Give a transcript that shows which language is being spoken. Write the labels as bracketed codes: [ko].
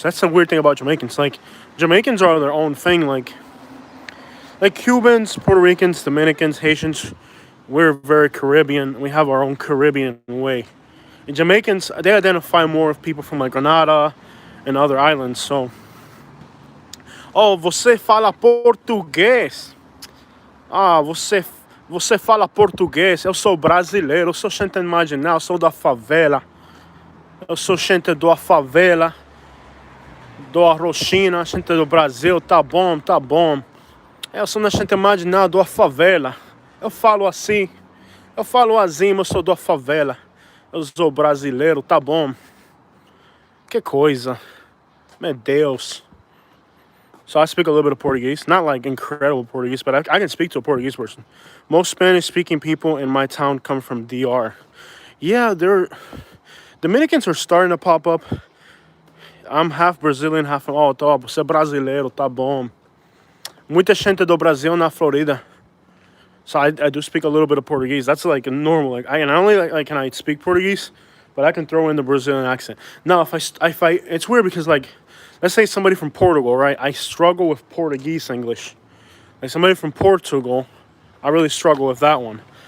[en] That's the weird thing about Jamaicans. Like, Jamaicans are their own thing. Like Cubans, Puerto Ricans, Dominicans, Haitians, we're very Caribbean. We have our own Caribbean way. And Jamaicans, they identify more with people from like Grenada and other islands. [pt] So, oh, você fala português? Ah, você fala português? Eu sou brasileiro, eu sou gente marginal, eu sou da favela. Eu sou gente da favela, da Rochina, gente do Brasil, tá bom, tá bom. Eu sou uma gente marginal da favela. Eu falo assim, eu sou da favela. Eu sou brasileiro, tá bom. Que coisa. Meu Deus. [en] So I speak a little bit of Portuguese. Not like incredible Portuguese, but I can speak to a Portuguese person. Most Spanish-speaking people in my town come from DR. Yeah, Dominicans are starting to pop up. I'm half Brazilian, half... [pt] Oh, você é brasileiro, tá bom. Muita gente do Brasil na Florida. [en] So I do speak a little bit of Portuguese. That's like a normal, like, I not only like can I speak Portuguese, but I can throw in the Brazilian accent. Now, if I, it's weird because like, let's say somebody from Portugal, right? I struggle with Portuguese English. Like somebody from Portugal, I really struggle with that one.